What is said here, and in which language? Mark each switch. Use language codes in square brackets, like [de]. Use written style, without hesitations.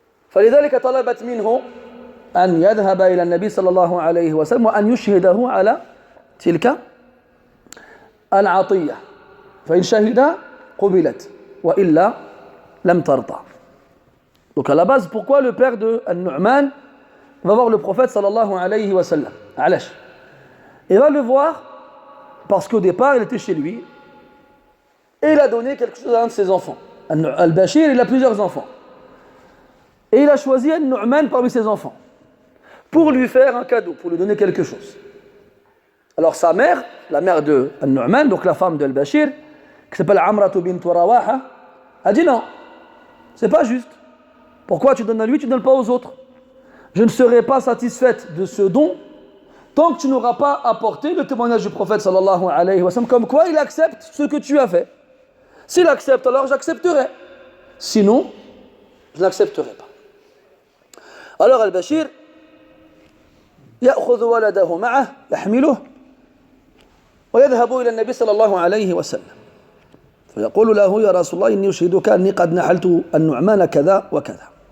[ar] فلذلك طلبت منه أن يذهب إلى النبي صلى الله عليه وسلم وأن يشهده على تلك العطية. فإن شهد قبلت وإلا لم ترضى. [fr] Donc à la base, pourquoi le père de An-Nu'man va voir le prophète sallallahu alayhi wa sallam, Alash? Il va le voir parce qu'au départ, il était chez lui et il a donné quelque chose à un de ses enfants. Al-Bashir, il a plusieurs enfants. Et il a choisi An-Nu'man parmi ses enfants pour lui faire un cadeau, pour lui donner quelque chose. Alors sa mère, la mère de An-Nu'man, donc la femme d'Al-Bashir, qui s'appelle Amratu bint Rawaha, a dit non, c'est pas juste. Pourquoi tu donnes à lui, tu ne donnes pas aux autres? Je ne serai pas satisfaite de ce don tant que tu n'auras pas apporté le témoignage du prophète sallallahu alayhi wa sallam, comme quoi il accepte ce que tu as fait. S'il accepte, alors j'accepterai. Sinon, je n'accepterai pas. Alors [ar] Al-Bashir يأخذ ولده معه يحمله ويذهب إلى النبي صلى الله عليه وسلم فيقول له يا رسول الله إني أشهدك أني قد نحلت النعمان كذا وكذا.